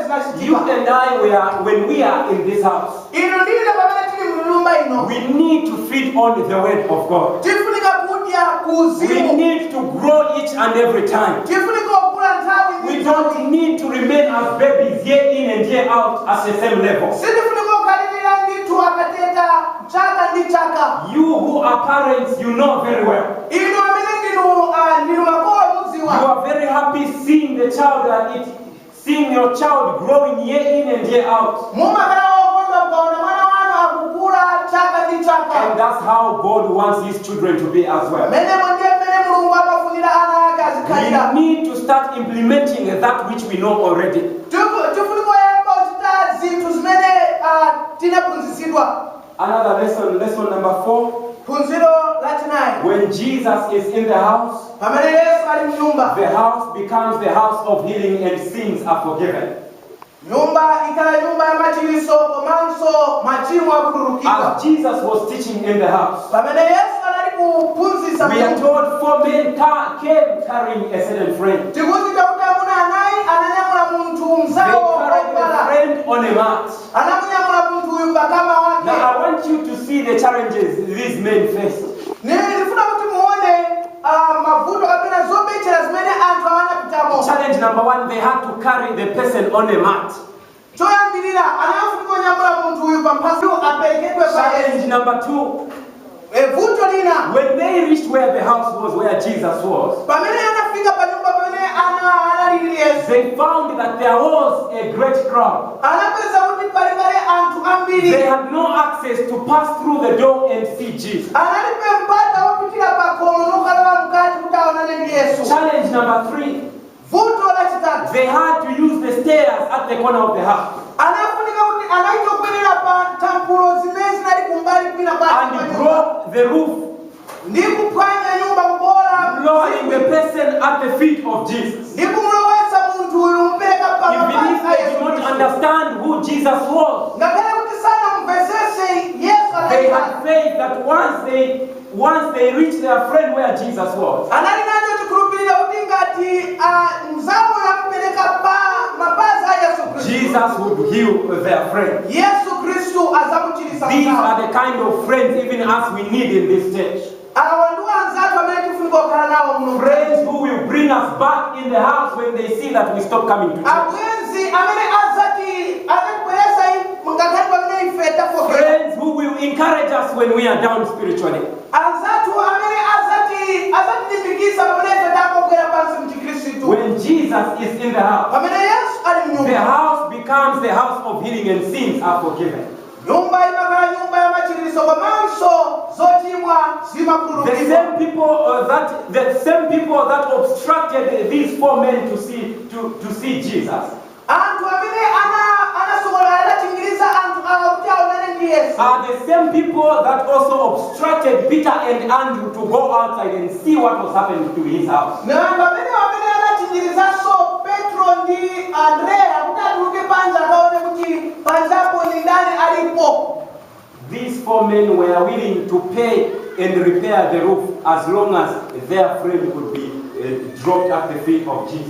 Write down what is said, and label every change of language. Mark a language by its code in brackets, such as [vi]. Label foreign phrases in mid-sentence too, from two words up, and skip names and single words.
[en] You [ny] zinachitika. [en] and I, when we are in this house, [ny] Ino ndile pamene tili mnyumba ino. [en] we need to feed on the word of God. [ny] Tifunika kudya [en] We [ny] kuzimu. [en] need to grow each and every time. [ny] Tifunika kukula nthawi [en] We [ny] ndi [en] don't [ny] nthawi. [en] need to remain as babies year in and year out at the same level. [ny] Sitifunika kukhalirira ndithu akateta chaka ndi chaka. [en] You who are parents, you know very well. [ny] Ino amene ndinu makolo [en] You [ny] mudziwa. [en] are very happy seeing seeing your child growing year in and year out. [ny] Mumakhala okondwa mkaona mwana wanu akukula chaka ndi [en] And [ny] chaka. [en] that's how God wants his children to be as well. [ny] Mmene Mulungu amafunira ana ake azikhalira. [en] We need to start implementing that which we know already. [ny] Tifunika kuyamba kuchita zinthu zimene tinaphunzitsidwa. [en] Another lesson number 4. [ny] Phunziro lachinayi. [en] When Jesus is in the house, [ny] Pamene Yesu ali mnyumba. [en] the house becomes the house of healing and sins are forgiven. [ny] Nyumba ikhala nyumba ya machiritso komanso machimo akukhululukidwa. [en] As Jesus was teaching in the house, [ny] Pamene Yesu anali kuphunzitsa [en] we are [ny] mnyumba. [en] told 4 men came carrying a certain friend. [ny] Tikuzindikira kuti amuna anayi ananyamula munthu [en] They [ny] mzawo [en] carried the [ny] opala. [en] friend on a mat. [ny] Anamunyamula munthu uyu pakama [en] Now [ny] wake. [en] I want you to see the challenges these men faced. [ny] Ndifuna kuti muone mavuto kapena zobetchera zimene anthu awanapitamo. [en] Challenge number 1, they had to carry the person on a mat. [ny] Choyambirira anafunika kunyamula munthu uyu pamphazi aperekedwe pa [en] Challenge [ny] Yesu. [en] number 2, [ny] Vuto lina [en] when they reached where the house was, where Jesus was, [ny] pamene anafika pa nyumba pamene analili Yesu. [en] they found that there was a great crowd. [ny] Anapeza kuti pali anthu ambiri. [en] They had no access to pass through the door and see Jesus. [ny] Analibe mpata wopitira pa khomo nokalowa mkati kuti aonane ndi Yesu. [en] Challenge number 3, [ny] Vuto lachitatu. [en] they had to use the stairs at the corner of the house [ny] Anafunika kuti anaitokwerera pa tampulo zimene zinali kumbali kwina kwake [en] and [ny] kwa nyumba. [en] broke the roof, [ny] Ndi kuphwanya nyumba kubola. [en] lowering the person at the feet of Jesus. [ny] Ndi kumulowetsa munthu uyu mpereka pa [en] Even if [ny] mapazi a [en] they [ny] Yesu [en] did not [ny] Khristu. [en] understand who Jesus was, [ny] Ngakhale kuti sanamumvetsetse Yesu [en] they [ny] anali [en] had faith that once they reached their friend where Jesus was, [ny] anali nacho chikhulupiriro kuti ngati mzawo yamupereka pa mapazi a Yesu Khristu. [en] Jesus would heal their friend. [ny] Yesu Khristu azamuchiritsa [en] These [ny] mzawo. [en] are the kind of friends even us we need in this church. [ny] Awa ndiwo anzathu amene tifunika kukhala nawo muno. [en] Friends who will bring us back in the house when they see that we stop coming to church. [ny] Abwenzi amene azatibweretsa ngakhale pamene ife tafokera. [en] Friends who will encourage us when we are down spiritually. [ny] Anzathu amene azatilimbikitsa pamene ife takopwera pansi mchikhristu. [en] When Jesus is in the house, [ny] Pamene Yesu ali [en] the [ny] mnyumba. [en] house becomes the house of healing and sins are forgiven. [ny] nyumba imakhala nyumba ya machiriso komanso zochimwa [en] The [ny] zimakhululukidwa. [en] same people that obstructed these 4 men to see Jesus [ny] Anthu amene anasokola adachingiriza anthu awa kuti aonane ndi Yesu. [en] are the same people that also obstructed Peter and Andrew to go outside and see what was happening to his house. [ny] Nanga amene adachingirizaso Petro ndi Andrea kuti atuluke panja akaone kuti panjapo ni ndani alipo. [en] These 4 men were willing to pay and repair the roof as long as their friend could be dropped at the feet of Jesus.